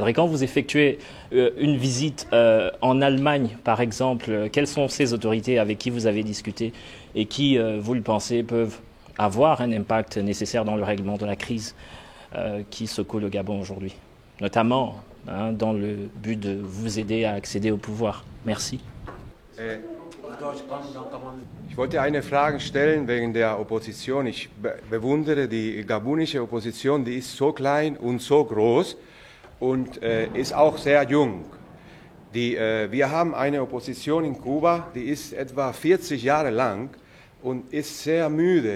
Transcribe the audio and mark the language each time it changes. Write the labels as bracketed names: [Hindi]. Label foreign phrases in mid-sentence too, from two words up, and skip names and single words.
[French] Et quand vous effectuez une visite en Allemagne, par exemple, quelles sont ces autorités avec qui vous avez discuté et qui, vous le pensez, peuvent avoir un impact nécessaire dans le règlement de la crise qui secoue le Gabon aujourd'hui, notamment dans le but de vous aider à accéder au pouvoir? Merci. [German] Ich wollte eine Frage stellen wegen der Opposition. Ich bewundere die gabonische Opposition, die ist so klein und so groß und ist auch sehr jung. Wir haben eine Opposition in Kuba, die ist etwa 40 Jahre lang und ist sehr müde.